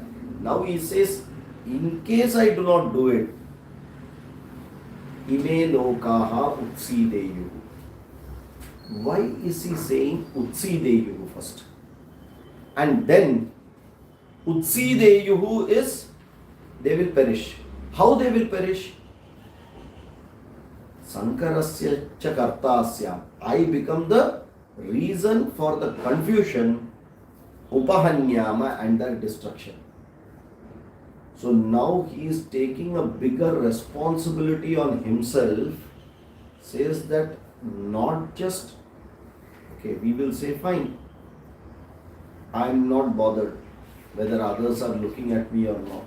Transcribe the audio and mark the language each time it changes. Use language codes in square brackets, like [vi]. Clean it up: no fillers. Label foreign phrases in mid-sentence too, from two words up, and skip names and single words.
[en] Now he says, in case I do not do it, [sa] ime lokaha utsideyu. [en] Why is he saying utsideyu first? And then utsideyu is they will perish. How they will perish? [sa] Sankarasya cha kartasya. [en] I become the reason for the confusion, upahanyama, and the destruction. So now he is taking a bigger responsibility on himself, says that not just, okay, we will say fine, I am not bothered whether others are looking at me or not.